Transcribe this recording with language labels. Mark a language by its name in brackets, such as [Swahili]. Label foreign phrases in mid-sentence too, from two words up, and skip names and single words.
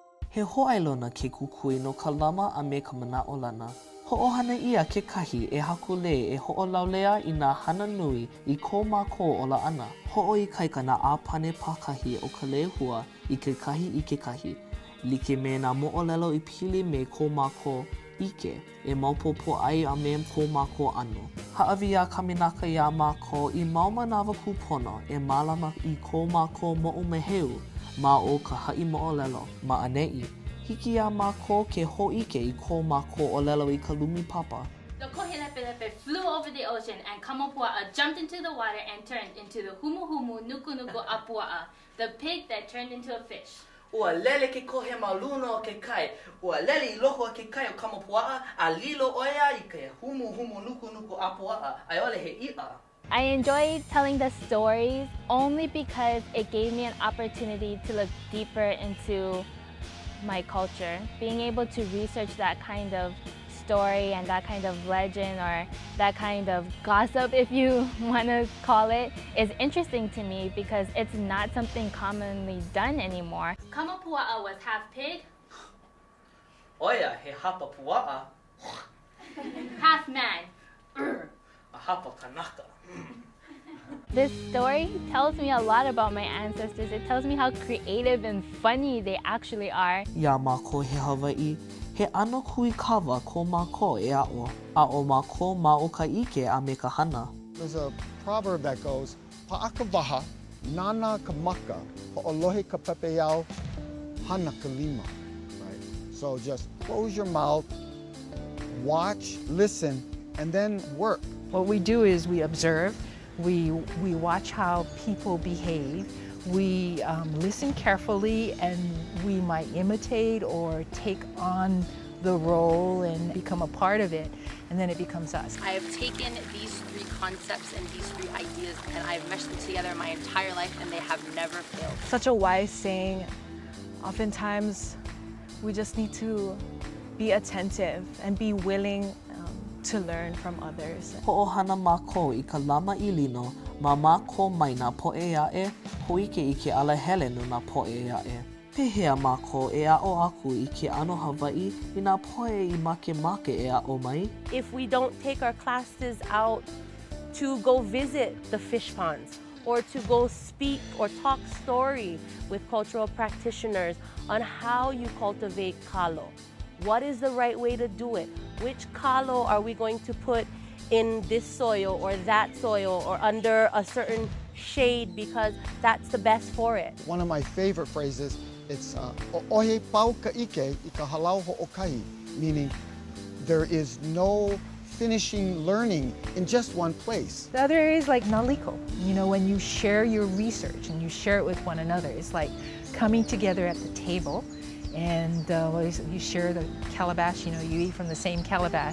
[Hawaiian] He ho'ailona ke kukui no ka lama a me ka mana'o lana. Ho'ohana ia kekahi e hakule e ho'olaulea I nā hana nui I ko mākou ola ana. Ho'oikaika nā āpane pākahi o ka lehua I kekahi. Like me nā mo'olelo I pili me ko mākou ike e maupōpō ai a me ko mākou ano. Ha'awi a kaminaka ia mākou I mau manawa kūpono e mālama I ko mākou mo'omeheu ma o ka ha'i mo'olelo ma ane'i. Hiki a mākou ke ho'ike I ko mākou olelo I ka lumi papa. [English] The kohilepelepe flew over the ocean and Kamapua'a jumped into the water and turned into the [Hawaiian] humuhumu nukunuku apua'a, [English] the pig that turned into a fish. [Hawaiian] Ua lele ke kohe mauluna o ke kai. Ua lele I loko o ke kai o Kamapua'a a lilo oia I ke humuhumu nukunuku apua'a. Ai ole he i'a. [English] I enjoyed telling the stories only because it gave me an opportunity to look deeper into my culture. Being able to research that kind of story and that kind of legend or that kind of gossip, if you want to call it, is interesting to me because it's not something commonly done anymore. Kamapua'a was half pig, [Hawaiian] Oia he hapa pua'a. [English] half man. [Hawaiian] A hapa kanaka. [English] This story tells me a lot about my ancestors. It tells me how creative and funny they actually are. [Hawaiian] Ia mākou he Hawaiʻi, he ano kui kawa ko mākou e a'o. A'o mākou ma o ka ike a me ka hana. [English] There's a proverb that goes, [Hawaiian] Pa'aka waha, nana ka maka, ho'olohe ka pepeau, hana ka lima. [English] Right? So just close your mouth, watch, listen, and then work. What we do is we observe, we watch how people behave, we listen carefully, and we might imitate or take on the role and become a part of it, and then it becomes us. I have taken these three concepts and these three ideas and I've meshed them together my entire life and they have never failed. Such a wise saying. Oftentimes, we just need to be attentive and be willing to learn from others. [Hawaiian] Ho'ohana mākou I ka lama I lino ma mākou mai nā po'e a'e, ho'ike I ke alahele no nā po'e a'e. Pehea mākou e a'o aku I ke ano Hawaiʻi I nā po'e I make e a'o mai. [English] If we don't take our classes out to go visit the fish ponds or to go speak or talk story with cultural practitioners on how you cultivate kalo. What is the right way to do it? Which kalo are we going to put in this soil or that soil or under a certain shade because that's the best for it? One of my favorite phrases, it's [Hawaiian] o'ohe pau ka ike I ka halau ho'okahi, [English] meaning there is no finishing learning in just one place. The other is like naliko. You know, when you share your research and you share it with one another, it's like coming together at the table and you share the calabash, you know, you eat from the same calabash.